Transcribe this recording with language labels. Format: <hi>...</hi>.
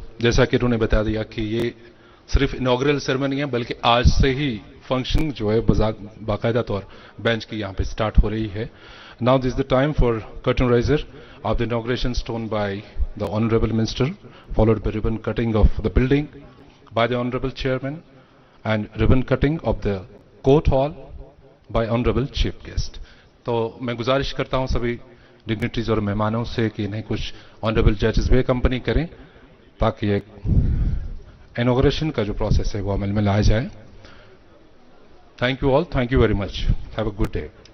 <hi>जैसा कि उन्होंने बता दिया कि ये सिर्फ इनॉग्रल सेरेमनी है, बल्कि आज से ही फंक्शन जो है बाकायदा तौर बेंच की यहाँ पे स्टार्ट हो रही है।</hi> <en>Now this the time for curtain raiser of the inauguration stone by the Honorable Minister, followed by ribbon cutting of the building by the Honorable Chairman and ribbon cutting of the court hall by Honorable Chief Guest.</en> <hi>तो मैं गुजारिश करता हूं सभी dignitaries और मेहमानों से कि इन्हें कुछ ऑनरेबल जजेस भी कंपनी करें ताकि एक इनॉग्रेशन का जो प्रोसेस है वो अमल में लाया जाए।</hi> <en>Thank you all, thank you very much, have a good day.</en>